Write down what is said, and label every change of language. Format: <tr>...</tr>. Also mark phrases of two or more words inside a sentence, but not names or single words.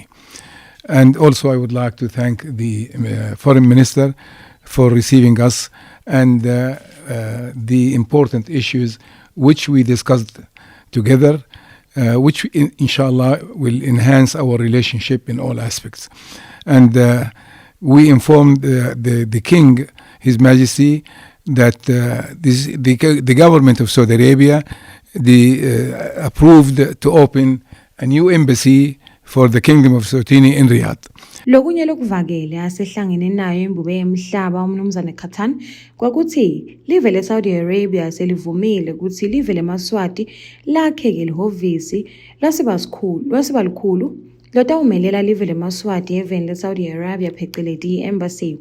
<en>And also I would like to thank the Foreign Minister for receiving us and the important issues which we discussed together, which inshallah will enhance our relationship in all aspects. And we informed the King, His Majesty, that the government of Saudi Arabia approved to open a new embassy for the Kingdom of Eswatini in Riyadh.</en> <ss>Lokunye lokuvakele asehlangene nayo imbube yemhlaba umnumzane Khattan kwakuthi live leSaudi Arabia selivumile ukuthi live leMswati lakheke lihovisi lwasibalikhulu lotawumelela live leMswati eveni leSaudi Arabia pheceleti embassy.</ss>